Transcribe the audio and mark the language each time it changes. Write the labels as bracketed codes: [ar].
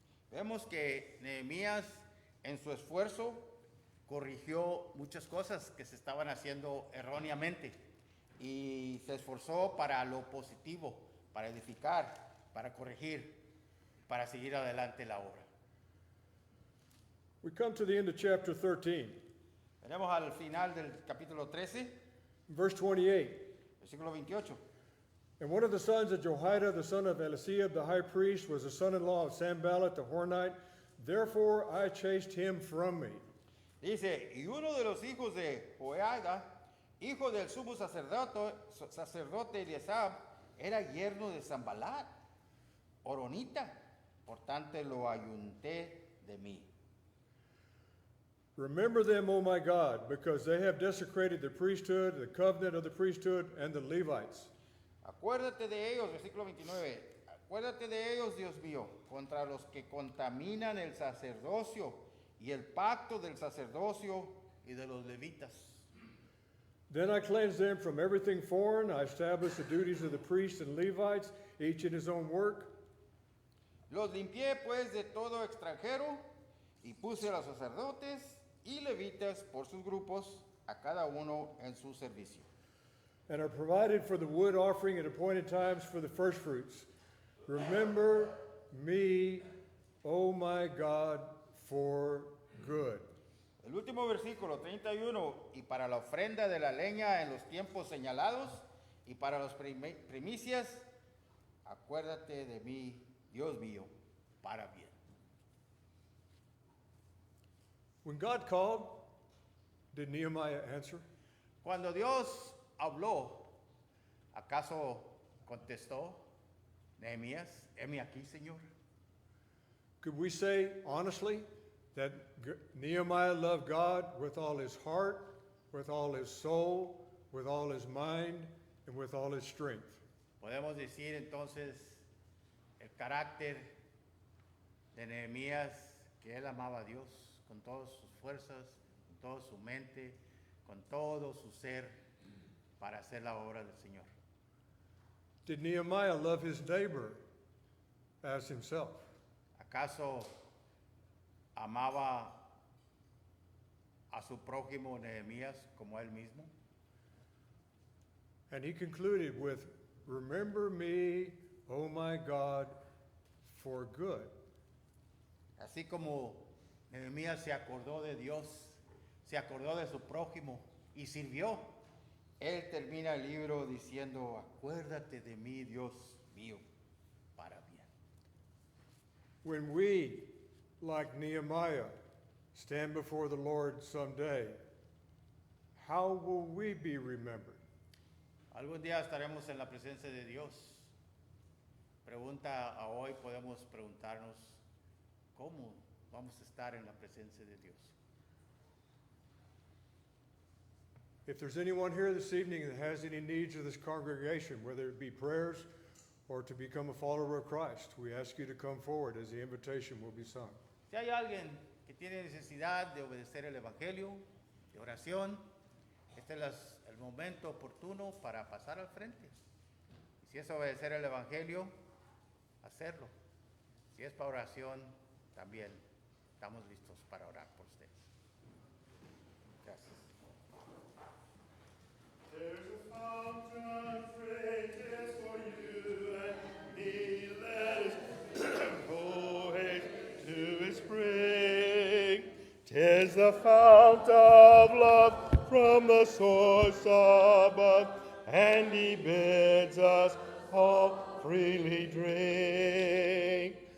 [es] Vemos que Nehemías en su esfuerzo corrigió muchas cosas que se estaban haciendo erróneamente y se esforzó para lo positivo, para edificar, para corregir, para seguir adelante la obra. [en] We come to the end of chapter 13, [es] Tenemos al final del capítulo 13, [en] verse 28. [es] versículo 28. [en] And one of the sons of Jehoiada, the son of Eliashib, the high priest, was the son-in-law of Sanballat the Hornite. Therefore I chased him from me. [es] Dice, y uno de los hijos de Joiada, hijo del sumo sacerdote Eliasab, era yerno de Sanballat, horonita, por tanto lo ayunté de mí. [en] Remember them, O my God, because they have desecrated the priesthood, the covenant of the priesthood, and the Levites. [es] Acuérdate de ellos, versículo 29. Acuérdate de ellos, Dios mío, contra los que contaminan el sacerdocio y el pacto del sacerdocio y de los levitas. [en] Then I cleansed them from everything foreign. I established the duties of the priests and Levites, each in his own work. [es] Los limpié pues de todo extranjero y puse a los sacerdotes y levitas por sus grupos, a cada uno en su servicio. [en] And I provided for the wood offering at appointed times for the firstfruits. Remember me, O my God, for good. [es] El último versículo, 31, y para la ofrenda de la leña en los tiempos señalados y para las primicias, acuérdate de mí, Dios mío, para bien. [en] When God called, did Nehemiah answer? [es] Cuando Dios habló, ¿acaso contestó Nehemías, heme aquí, Señor? [en] Could we say honestly that Nehemiah loved God with all his heart, with all his soul, with all his mind, and with all his strength? [es] Podemos decir entonces el carácter de Nehemías, que él amaba a Dios con todas sus fuerzas, con toda su mente, con todo su ser, para hacer la obra del Señor. [en] Did Nehemiah love his neighbor as himself? [es] ¿Acaso amaba a su prójimo Nehemías como él mismo? [en] And he concluded with, remember me, O my God, for good. [es] Así como Nehemías se acordó de Dios, se acordó de su prójimo y sirvió, él termina el libro diciendo, acuérdate de mí, Dios mío, para bien. [en] When we, like Nehemiah, stand before the Lord someday, how will we be remembered? [es] Algún día estaremos en la presencia de Dios. Pregunta a hoy, podemos preguntarnos, ¿cómo vamos a estar en la presencia de Dios? [en] If there's anyone here this evening that has any needs of this congregation, whether it be prayers or to become a follower of Christ, we ask you to come forward as the invitation will be sung. [es] Si hay alguien que tiene necesidad de obedecer el Evangelio, de oración, este es el momento oportuno para pasar al frente. Y si es obedecer el Evangelio, hacerlo. Si es para oración, también estamos listos para orar por ustedes. Gracias. [en] There's a fountain free just for you and me. Let us go haste to its spring. 'Tis the fount of love from the source above, and He bids us all freely drink.